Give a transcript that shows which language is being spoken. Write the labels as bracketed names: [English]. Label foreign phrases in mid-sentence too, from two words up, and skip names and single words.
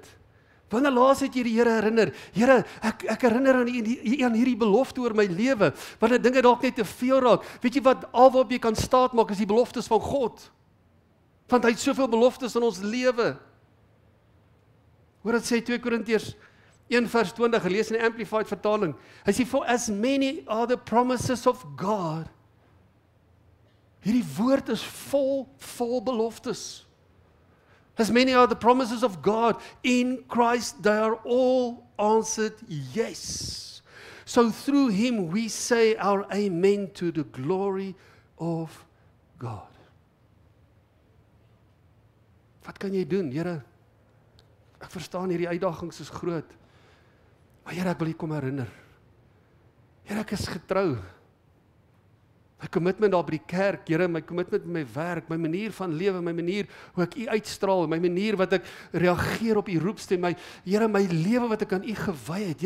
[Afrikaans] Wanneer laas het jy die Here herinner? Here, ek herinner aan hierdie belofte oor my lewe. Wanneer dinge dalk net te veel raak. Weet jy wat, alwaarop jy kan staat maak is die beloftes van God. Want hy het soveel beloftes in ons lewe. Hoor dit sê 2 Korintiërs 1 vers 20, gelees in die Amplified vertaling. Hy sê, [English] for as many are the promises of God. [Afrikaans] Hierdie woord is vol beloftes. [English] As many are the promises of God, in Christ they are all answered yes. So through Him we say our amen to the glory of God. [Afrikaans] Wat kan jy doen, Here? Ek verstaan hierdie uitdagings is groot. Maar Here, ek wil U kom herinner. Here, ek is getrou. My commitment daar by die kerk, Here, my commitment met my werk, my manier van lewe, my manier hoe ek U uitstraal, my manier wat ek reageer op U roepstem, Here, my lewe wat ek aan U gewy het.